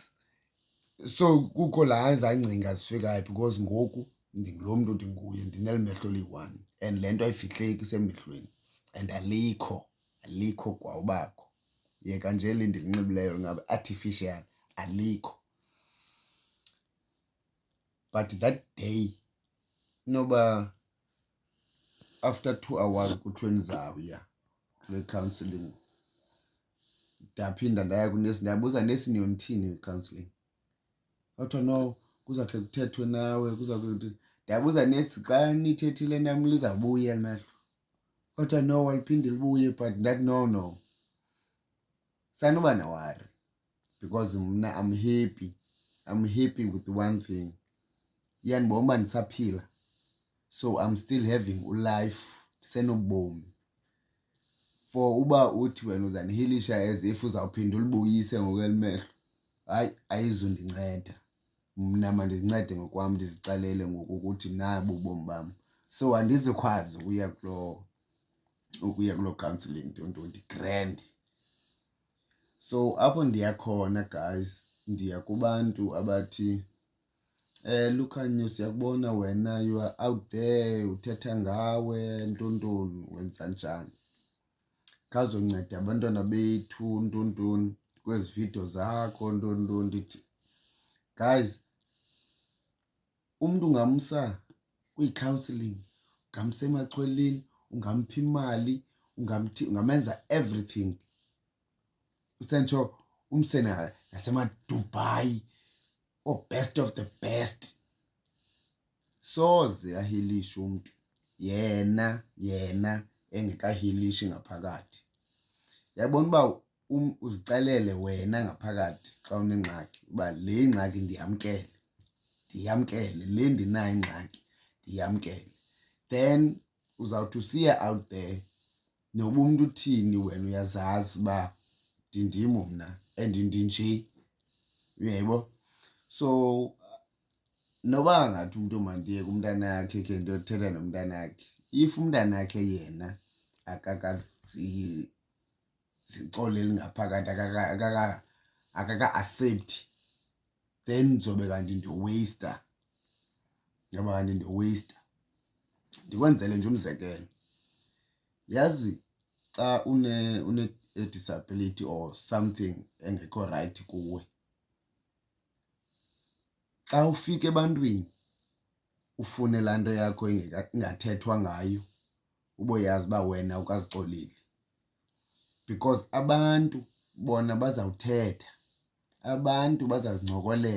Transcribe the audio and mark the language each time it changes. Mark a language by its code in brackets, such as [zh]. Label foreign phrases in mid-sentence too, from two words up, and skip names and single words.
[xh] So kukho ezaa ngcinga zifikayo because ngoku ndingulo mntu ndinguye, ndineli mehlo liyi-1 and le nto ayifihleki isemehlweni and alikho kwa ubakho. Yeka nje eli ndilinxibileyo lingabe artificial, alikho. [en] But that day [xh] inoba [en] after 2 hours [xh] kuthiwe ndizawuya kule counselling, ndaphinda ndaya kunesi ndabuza, nesi niyonithini i-counselling? Kwathiwa no, kuzawukhe kuthethwe nawe, ndabuza nesi, xa nithethile nam lizawubuya eli mehlo? Kwathiwa no, aliphinde libuye. [en] But [xh] ndathi no, sanuba nawari [en] because mna I'm happy with one thing. [xh] Iyandibona uba ndisaphila, [en] so I'm still having [xh] ulife, ndisenobomi. For uba uthi wena uzandihilisha [en] as if [xh] uzawuphinda ulibuyise ngokweli mehlo, hayi, ayizundinceda. Mna mandizincede ngokwam, ndizixelele ngoku ukuthi nabu ubomi bam. So andizukwazi ukuya kuloo counselling, [en] don't grand. [xh] So apho ndiya khona guys, ndiya kubantu abathi Lukhanya siyakubona wena [en] you are out there [xh] uthetha ngawe ntontoni wenza njani, khazonceda abantwana bethu ntontoni kwezi video zakho ntontoni. Ndithi guys, umntu ungamsa kwi-counselling, ungamsa emaxhweleni, ungampha imali, ungamenza everything, usentsho umse nasemaDubai [en] or best of the best, [xh] soze ahilishe umntu yena engekahilishi ngaphakathi. Yabona uba uzixelele wena ngaphakathi xa unengxaki uba le ngxaki ndiyamkele, le ndinayo ingxaki ndiyamkele, then uzawuthi usiya [en] out there [xh] noba umntu uthini wena uyazazi uba ndindim mna and ndinje, uyayibona. So noba ngathi umntu mandiye kumntanakhe khe ndiyothetha nomntanakhe, if umntanakhe yena akakazixoleli ngaphakathi, akaka-accepti, then ndizobe kanti ndiweyista, ngoba kanti ndiweyista. Ndikwenzele nje umzekelo, yazi xa une-disability [en] or something [xh] engekho rayithi kuwe, xa ufika ebantwini ufune laa nto yakho ingathethwa ngayo, uboyazi uba wena awukazixoleli, because abantu bona bazawuthetha, abantu bazazincokolela.